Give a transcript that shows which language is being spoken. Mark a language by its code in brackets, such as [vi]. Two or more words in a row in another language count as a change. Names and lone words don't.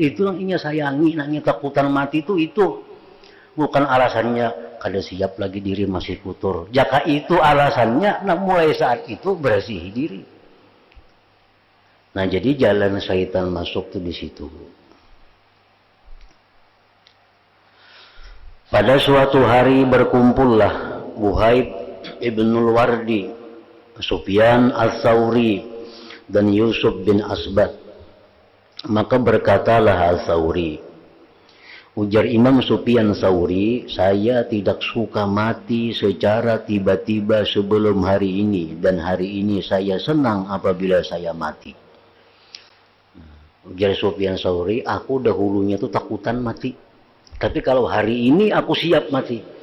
[bjn] Itu nang inya sayangi, nang takutan mati itu. Bukan alasannya kada siap lagi diri masih kotor. Jaka itu alasannya, nah mulai saat itu bersihi diri. Nah jadi jalan syaitan masuk tuh di situ. [id] Pada suatu hari berkumpullah Wuhaib ibnul Wardi, Sufyan al-Thawri, dan Yusuf bin Asbat. Maka berkatalah al-Thawri, ujar Imam Sufyan Thawri, saya tidak suka mati secara tiba-tiba sebelum hari ini, dan hari ini saya senang apabila saya mati. [bjn] Ujar Sufyan Thawri, aku dahulunya tuh takutan mati, tapi kalau hari ini aku siap mati.